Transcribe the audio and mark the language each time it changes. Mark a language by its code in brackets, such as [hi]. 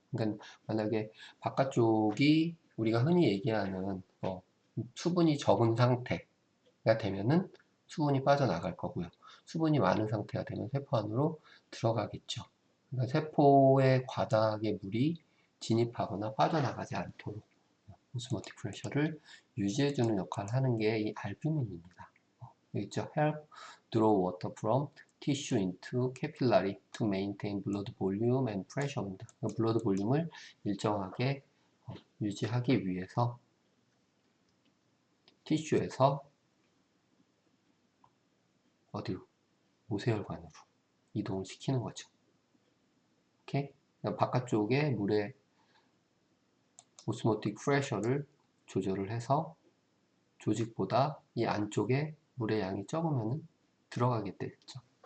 [ko] 그러니까 만약에 바깥쪽이 우리가 흔히 얘기하는 수분이 적은 상태가 되면은 수분이 빠져나갈 거고요. 수분이 많은 상태가 되면 세포 안으로 들어가겠죠. 그러니까 세포의 과다하게 물이 진입하거나 빠져나가지 않도록 오스모틱 프레셔를 유지해주는 역할을 하는 게 이 알뷸민입니다. 여기 있죠. [en] Help draw water from tissue into capillary to maintain blood volume and pressure입니다. [ko] 블러드 볼륨을 일정하게 유지하기 위해서 티슈에서 어디로? 모세혈관으로 이동을 시키는 거죠. 이렇게 바깥쪽에 물의 오스모틱 프레셔를 조절을 해서 조직보다 이 안쪽에 물의 양이 적으면 들어가게 되겠죠.